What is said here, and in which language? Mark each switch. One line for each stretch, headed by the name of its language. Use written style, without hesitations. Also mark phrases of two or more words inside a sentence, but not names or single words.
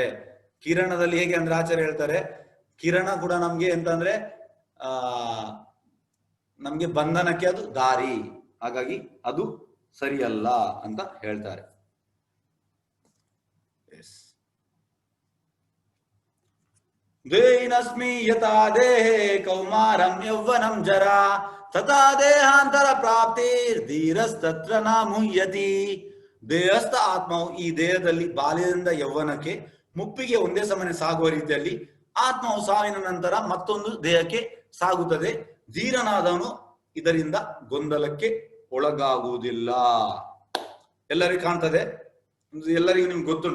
Kannada: ಕಿರಣದಲ್ಲಿ ಹೇಗೆ ಅಂದ್ರೆ ಆಚಾರ್ಯ ಹೇಳ್ತಾರೆ, ಕಿರಣ ಕೂಡ ನಮ್ಗೆ ಎಂತಂದ್ರೆ ನಮ್ಗೆ ಬಂಧನಕ್ಕೆ ಅದು ದಾರಿ. ಹಾಗಾಗಿ ಅದು ಸರಿಯಲ್ಲ ಅಂತ ಹೇಳ್ತಾರೆ.
Sanskrit: ದೇಹಿನಸ್ಮಿ ಯಥಾ ದೇಹೇ ಕೌಮಾರಂ ಯೌವನಂ ಜರಾ ತಥಾ ದೇಹಾಂತರ ಪ್ರಾಪ್ತಿರ್ ಧೀರಸ್ತತ್ರ ನ ಮುಹ್ಯತಿ.
Kannada: ದೇಹಸ್ಥ ಆತ್ಮವು ಈ ದೇಹದಲ್ಲಿ ಬಾಲ್ಯದಿಂದ ಯೌವನಕ್ಕೆ ಮುಪ್ಪಿಗೆ ಒಂದೇ ಸಮನೆ ಸಾಗುವ ರೀತಿಯಲ್ಲಿ ಆತ್ಮವು ಸಾವಿನ ನಂತರ ಮತ್ತೊಂದು ದೇಹಕ್ಕೆ ಸಾಗುತ್ತದೆ. ಧೀರನಾದವನು ಇದರಿಂದ ಗೊಂದಲಕ್ಕೆ ಒಳಗಾಗುವುದಿಲ್ಲ. ಎಲ್ಲರಿಗೂ ಕಾಣ್ತದೆ, ಎಲ್ಲರಿಗೂ ನಿಮ್ಗೆ ಗೊತ್ತುಂಟು.